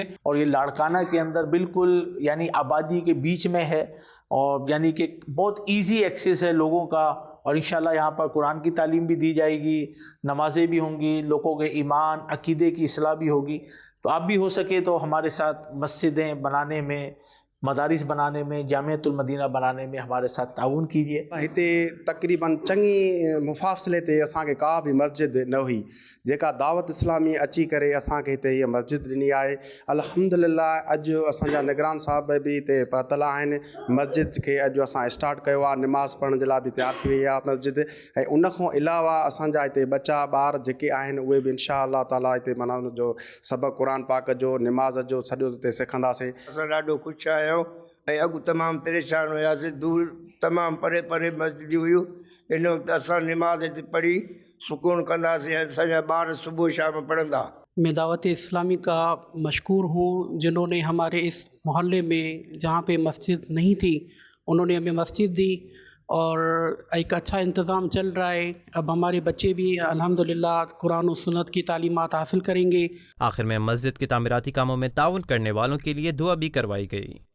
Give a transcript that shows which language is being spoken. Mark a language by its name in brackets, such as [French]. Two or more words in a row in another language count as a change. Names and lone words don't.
[Urdu] اور یہ لاڑکانہ کے اندر بالکل یعنی آبادی کے بیچ میں ہے، اور یعنی کہ بہت [English] easy access [Urdu] ہے لوگوں کا، اور انشاءاللہ یہاں پر قرآن کی تعلیم بھی دی جائے گی، نمازیں بھی ہوں گی، لوگوں کے ایمان عقیدے کی اصلاح بھی ہوگی۔ تو آپ بھی ہو سکے تو ہمارے ساتھ مسجدیں بنانے میں، مدارس بنانے میں، جامعۃ المدینہ بنانے میں ہمارے ساتھ تعاون کیجیے۔ [Sindhi] ہتے تقریباً چङी मुफ़ासिले ते असांखे का बि मस्जिद न हुई, जेका दावत इस्लामी अची करे असांखे हिते हीअ मस्जिद ॾिनी आहे। अल्हम्दुलिल्लाह अॼु असांजा निगरान साहिब बि हिते पहुतल आहिनि, मस्जिद खे अॼु असां स्टार्ट कयो आहे, निमाज़ पढ़ण जे लाइ बि तयारु थी वई आहे मस्जिद। ऐं उनखां अलावा असांजा हिते बचा ॿार जेके आहिनि उहे बि [Arabic] إن شاء الله تعالى [Sindhi] हिते माना उनजो सबक़ क़ुर पाक जो, निमाज़ जो सॼो हिते सिखंदासीं। असां ॾाढो ख़ुशि आहियूं ऐं अॻु तमामु परेशान हुयासीं, दूर तमामु परे परे मस्जिद हुयूं, इन वक़्तु असां निमाज़ हिते पढ़ी सुकून कंदासीं ऐं असांजा ॿार सुबुह शाम पढ़ंदा। [Urdu] میں دعوت اسلامی کا مشکور ہوں جنہوں نے ہمارے اس محلے میں جہاں پے مسجد نہیں تھی انہوں نے ہمیں مسجد دی اور ایک اچھا انتظام چل رہا ہے. اب ہمارے بچے بھی الحمدللہ قرآن اور سنت کی تعلیمات حاصل کریں گے. آخر میں مسجد کے تعمیراتی کاموں میں تعاون کرنے والوں کے لیے دعا بھی کروائی گئی۔